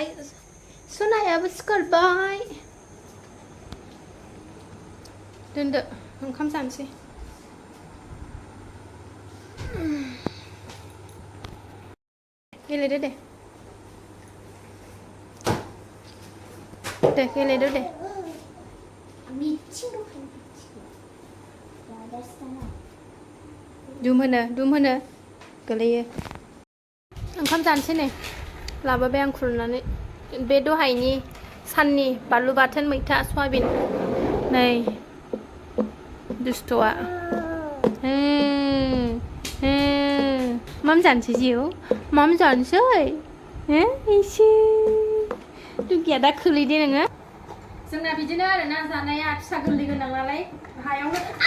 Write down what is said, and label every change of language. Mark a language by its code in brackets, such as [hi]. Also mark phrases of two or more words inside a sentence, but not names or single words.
[brx] सनायाबो सिखारबाय। दोनदो ओंखाम जानोसै। गेलेदो दे गेलेदो दे [ko] 미친 거 같아 미친 거. 야 됐잖아. [brx] दुम होनो गोलैयो ओंखाम जानोसै नै लाबोबाय आं खुरनानै बे दहायनि साननि बानलु बाथोन मैथा सयाबिन नै दुस्थ'आ माम जानोसै जिउ माम जानोसै एसे दुगिया दा खोलैदे नोङो जोंना बिदिनो आरोना जानाया फिसा गोरलै गोनां नालाय हायावनो